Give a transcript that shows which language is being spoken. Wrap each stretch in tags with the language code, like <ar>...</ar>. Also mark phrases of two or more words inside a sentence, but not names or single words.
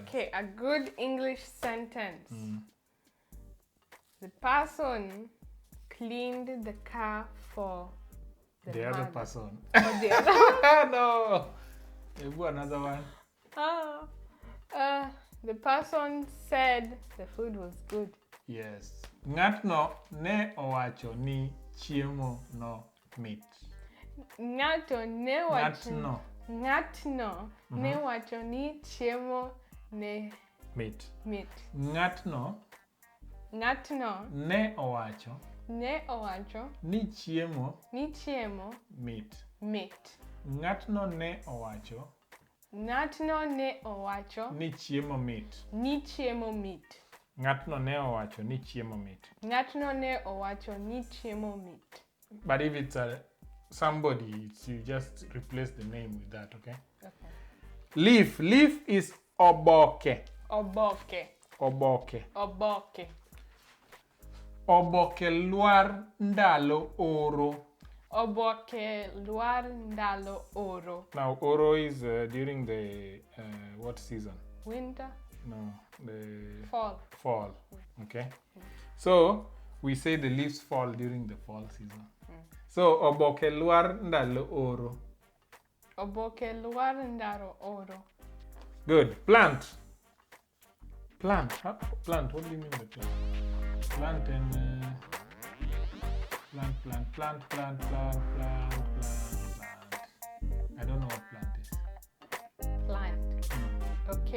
<en>Okay, a good English sentence. The person cleaned the car for the other person. For the other. No. Another one. The person said the food was good. Yes.</en> <luo>Ng'atno ne owacho ni chiemo no mit. Ng'atno ne wacho ni chiemo ne mit. Ng'atno ne owacho ni chiemo mit. Ng'atno ne owacho ni chiemo mit. Ng'atno ne owacho ni chiemo mit.</luo> <en>But if it's somebody, you just replace the name with that, okay? Okay. Leaf is oboke.</en> <luo>Oboke. Oboke luar ndalo oro. Oboke luar ndalo oro.</luo> <en>Now oro is during the what season? Winter? No, the fall. Okay. So we say the leaves fall during the fall season.</en> <luo>So oboke luar ndalo oro. Oboke luar ndalo oro.</luo> <en>Good. Plant. Plant. Plant. What do you mean by plant? Plant and plant. I don't know what plant is. Plant. Okay.</en>